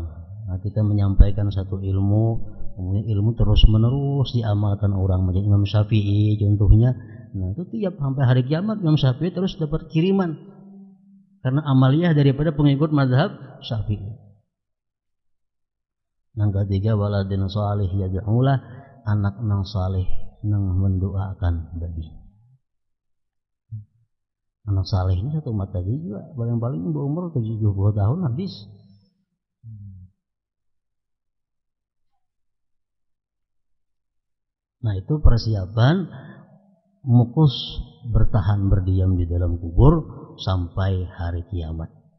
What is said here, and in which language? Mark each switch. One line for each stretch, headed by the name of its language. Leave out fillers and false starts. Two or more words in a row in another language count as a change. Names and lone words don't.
Indonesian: Nah, kita menyampaikan satu ilmu, kemudian ilmu terus menerus diamalkan orang. Menjadi Imam Syafi'i contohnya. Nah, itu tiap sampai hari kiamat Imam Syafi'i terus dapat kiriman. Karena amaliyah daripada pengikut mazhab Syafi'i. Yang ketiga,
Arabic: ولد صالح يدعو له,
Banjar: anak nang salih nang mendoakan bagi.
Indonesian: Anak salih ini satu mata juga, paling-paling berumur 70 tahun habis. Nah, itu persiapan mukus bertahan berdiam di dalam kubur sampai hari kiamat.